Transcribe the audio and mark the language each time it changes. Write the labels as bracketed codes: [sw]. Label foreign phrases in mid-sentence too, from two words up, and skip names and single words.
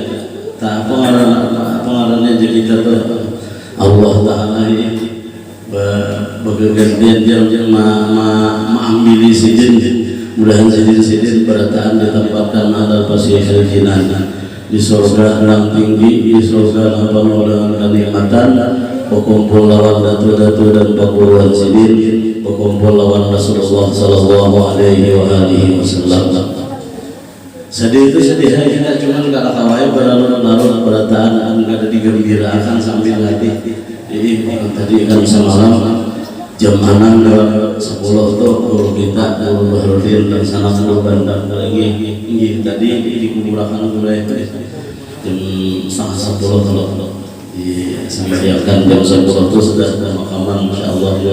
[bjn] Tak pengaruhnya jadi kita Allah Ta'ala ini bergantian jam mengambil Sidin. Mudahan Sidin berataan ditempatkan ada pasihil jinan di surga yang tinggi, di surga yang penuh dengan kenikmatan, berkumpul lawan datu-datu dan pakuluan Sidin, berkumpul lawan Rasulullah [ar] sallallahu alaihi wasallam. [bjn] Sedih itu sedih kita cuma kada kawai berlarut-larut berataan, kada digembirakan sambil hati. Jadi tadi kan semalam jam 6 lewat 10 tuh guru kita, guru Bahrudin dan sana guru bandar lagi tadi dikumpulkan mulai jam 9:30 kalau disediakan jam 10 itu sudah pemakaman insyaallah juga.